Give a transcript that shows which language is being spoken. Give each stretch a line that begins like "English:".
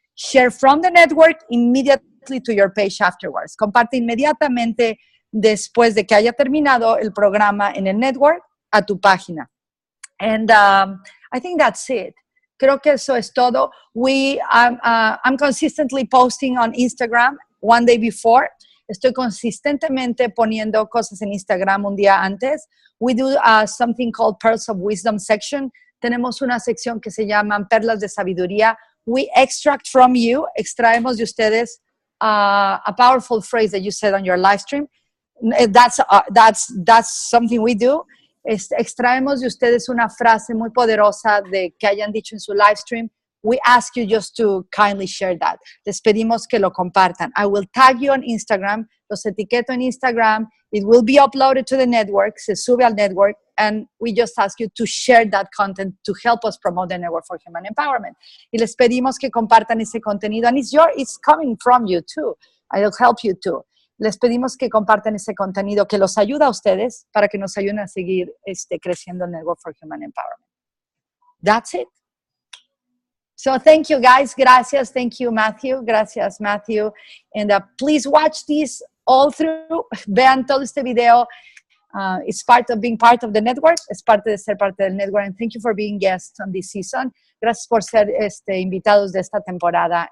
English: Share from the network immediately to your page afterwards.
Spanish: Comparte inmediatamente después de que haya terminado el programa en el network a tu página.
English: And I think that's it.
Spanish: Creo que eso es todo.
English: I'm consistently posting on Instagram one day before.
Spanish: Estoy consistentemente poniendo cosas en Instagram un día antes.
English: We do something called Pearls of Wisdom section.
Spanish: Tenemos una sección que se llama Perlas de Sabiduría.
English: We extract from you,
Spanish: extraemos de ustedes
English: a powerful phrase that you said on your live stream. That's something we do.
Spanish: Extraemos de ustedes una frase muy poderosa de que hayan dicho en su live stream.
English: We ask you just to kindly share that.
Spanish: Les pedimos que lo compartan.
English: I will tag you on Instagram.
Spanish: Los etiqueto en Instagram.
English: It will be uploaded to the network.
Spanish: Se sube al network.
English: And we just ask you to share that content to help us promote the Network for Human Empowerment.
Spanish: Y les pedimos que compartan ese contenido.
English: And it's coming from you too. I'll help you too.
Spanish: Les pedimos que compartan ese contenido que los ayuda a ustedes para que nos ayuden a seguir creciendo el Network for Human Empowerment.
English: That's it. So thank you, guys.
Spanish: Gracias.
English: Thank you, Matthew.
Spanish: Gracias, Matthew.
English: And please watch this all through.
Spanish: Vean todo este video.
English: It's part of being part of the network.
Spanish: Es parte de ser parte del network.
English: And thank you for being guests on this season.
Spanish: Gracias por ser invitados de esta temporada.